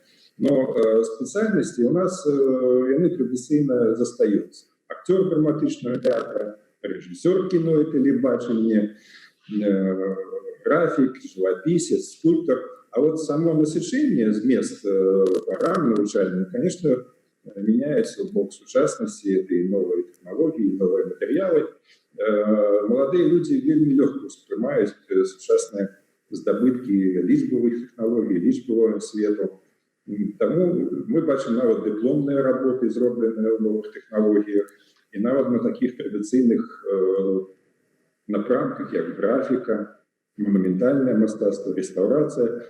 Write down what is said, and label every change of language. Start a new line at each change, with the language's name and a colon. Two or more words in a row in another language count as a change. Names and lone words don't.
Belarusian: Но спецыяльнасці у нас яны традыцыйна застаюцца. Акцёр драматычнага тэатра, рэжысёр кіно і тэлебачання, графік, жывапісец, скульптор. А само насычэнне, змест праграм навучальных,
Russian: конечно, меняется в
Belarusian: бок сучаснасці,
Russian: это и новые технологии, и новые материалы. Молодые люди
Belarusian: вельмі лёгка успрымаюць сучасныя здабыткі лічбавых технологий, лічбавага свету. Таму мы бачым нават дыпломныя работы, зробленыя ў новых технологіях, і нават на таких традыцыйных напрамках, як графіка, монументальное мастацтва, рэстаўрацыя.